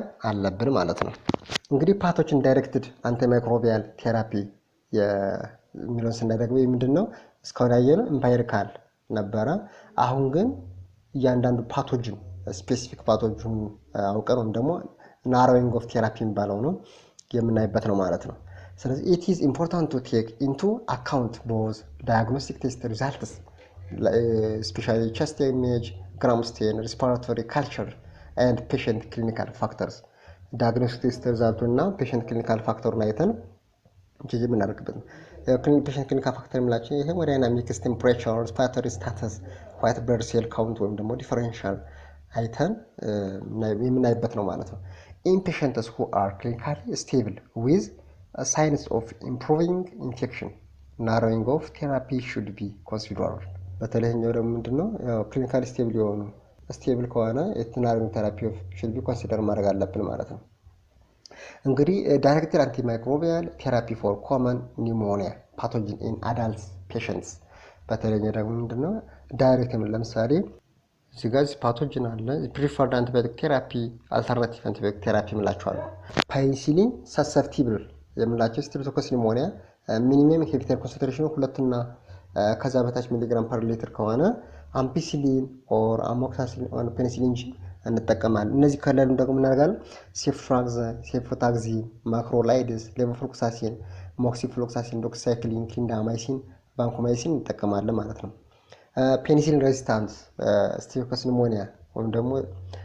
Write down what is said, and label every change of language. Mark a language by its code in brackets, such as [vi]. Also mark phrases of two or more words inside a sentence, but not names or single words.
[am] አለብን ማለት ነው እንግዲህ [en] pathogen directed antimicrobial therapy [am] የሚለውን ስናደርገው ምንድነው እስካሁን ያየነው ኢምፓይሪካል ነበረ አሁን ግን እያንዳንዱ ፓቶጅን [en] specific pathogen [am] አውቀን ወይም ደግሞ [en] narrowing of therapy [am] የሚባለው ነው የምናይበት ነው ማለት ነው ስለዚህ [en] it is important to take into account both diagnostic test results especially chest image gram stain respiratory culture and patient clinical factors diagnostic test results እና patient clinical factor [am] አይተን እንጂ የምናደርግበት [en] patient clinical factor [am] የምላቸው ይሄ [en] hemodynamics temperature respiratory status white blood cell count [am] ወይም ደግሞ [en] differential [am] አይተን የምናይበት ነው ማለት ነው [en] in patients who are clinically stable with signs of improving infection narrowing of therapy should be considered [am] በተለይኛው ደግሞ ምንድነው ያው ክሊኒካሊ ስቴብል የሆኑ ስቴብል ከሆነ [en] narrowing therapy should be considered [am] ማድረግ አለብን ማለት ነው እንግዲህ [en] directed antimicrobial therapy for common pneumonia pathogen in adult patients [am] በተለይኛው ደግሞ ምንድነው ዳይሬክት ለምሳሌ ሲጋዝ ፓቶጅን አለ [en] preferred antibiotic therapy alternative antibiotic therapy [am] ምላቸዋል [en] penicillin susceptible [am] የምላቸው [en] streptococcus pneumoniae minimum inhibitor [am] ኮንሰንትሬሽኑ 2 እና ከዛ በታች [en] milligram per liter [am] ከሆነ [en] ampicillin or amoxicillin or penicillin [am] እንጠቀማለን እነዚህ ከለሉ ደግሞ እናደርጋለን ሴፍታግዚን ማክሮላይድስ ሌቮፍሎክሳሲን ሞክሲፍሎክሳሲን ዶክሳይክሊን ክሊንዳማይሲን ቫንኮማይሲን እንጠቀማለን ማለት ነው [en] penicillin resistance streptococcus pneumoniae [am] ወይም ደግሞ